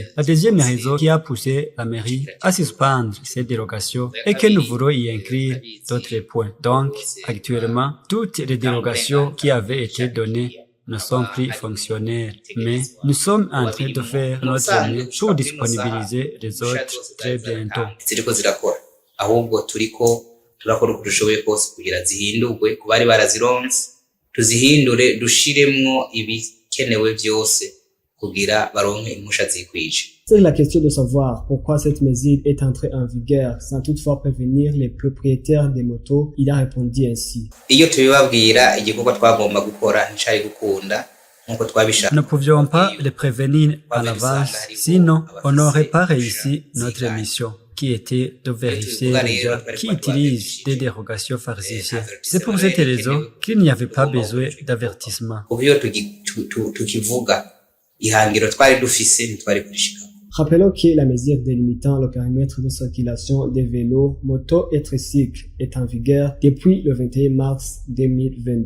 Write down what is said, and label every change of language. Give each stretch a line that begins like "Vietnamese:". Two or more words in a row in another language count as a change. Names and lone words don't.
French: La deuxième raison qui a poussé la mairie à suspendre ces dérogations et que nous voulons y inclure d'autres points. Donc, actuellement, toutes les dérogations qui avaient été données ne sont plus fonctionnelles, mais nous sommes en train de faire notre mieux pour disponibiliser les autres très bientôt.
Rundi: Ahubwo turiko turakora uko dushoboye kose kugira zihindurwe ku bari barazironse, tuzihindure dushiremwo ibikenewe byose kugira baronke impusha zikwije.
French: C'est la question de savoir pourquoi cette mesure est entrée en vigueur sans toutefois prévenir les propriétaires des motos. Il a répondu ainsi.
Rundi: Iyo tubibabwira igikorwa twagomba gukora ncari gukunda nkuko twabishaka.
French: Nous ne pouvions pas les prévenir en avance, sinon on n'aurait pas réussi notre mission, qui était de vérifier les gens qui utilisent des dérogations falsifiées. C'est pour cette raison qu'il n'y avait pas besoin d'avertissement. Rappelons que la mesure délimitant le périmètre de circulation des vélos, motos et tricycles est en vigueur depuis le 21 mars 2022.